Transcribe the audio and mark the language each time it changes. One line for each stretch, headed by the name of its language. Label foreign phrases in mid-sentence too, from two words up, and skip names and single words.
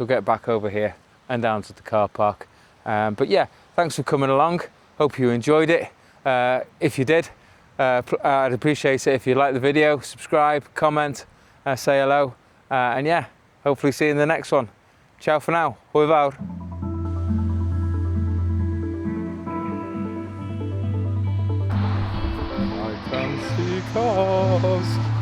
English: We'll get back over here and down to the car park. But yeah, thanks for coming along. Hope you enjoyed it. If you did, I'd appreciate it if you like the video, subscribe, comment, say hello, and yeah, hopefully see you in the next one. Ciao for now.
Welsh: Hwyl fawr.
English: I can see cars.